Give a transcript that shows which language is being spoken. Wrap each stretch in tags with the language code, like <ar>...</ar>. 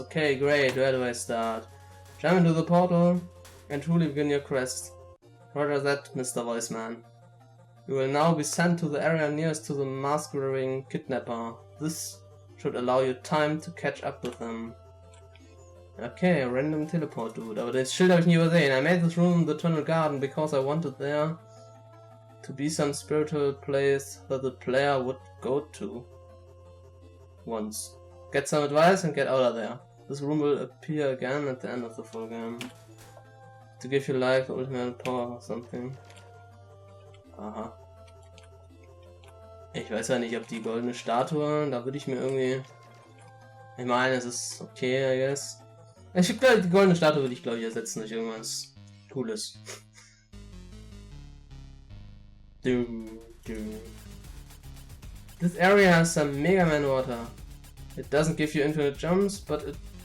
<en>Okay, great, where do I start? Jump into the portal and truly begin your quest. Roger that, Mr. Voiceman. You will now be sent to the area nearest to the mask-wearing kidnapper. This should allow you time to catch up with them. Okay, a random teleport dude,</en> <de>aber das Schild habe ich nie übersehen.</de> <en>I made this room the Tunnel Garden because I wanted there to be some spiritual place that the player would go to once. Get some advice and get out of there. This room will appear again at the end of the full game. To give you life, ultimate power or something. Aha.</en> <de>Ich weiß ja nicht, ob die goldene Statue, da würde ich mir irgendwie... Ich meine, es ist okay,</de> <en>I guess.</en> <de>Ich glaube, die goldene Statue würde ich, glaube ich, ersetzen durch irgendwas Cooles.</de> <en>This area has some Mega Man water. It doesn't give you infinite jumps, but it</en>